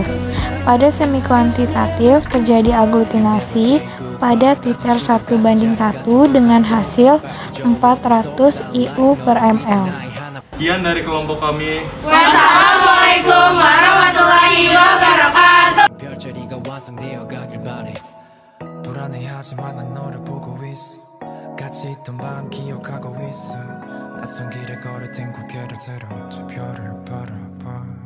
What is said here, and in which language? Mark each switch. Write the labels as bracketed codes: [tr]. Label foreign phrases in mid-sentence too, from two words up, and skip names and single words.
[id] Pada semi kuantitatif terjadi aglutinasi pada titer 1:1 dengan hasil 400 IU per ml. Sekian dari kelompok kami. [ar] والسلام عليكم ورحمة الله وبركاته. [ko] 별자리가 완성되어 가길 바래. 불안해하지만 난 너를 보고 있어. 같이 있던 밤 기억하고 있어. 낯선 길을 걸을 땐 고개를 들어 저 별을 바라봐.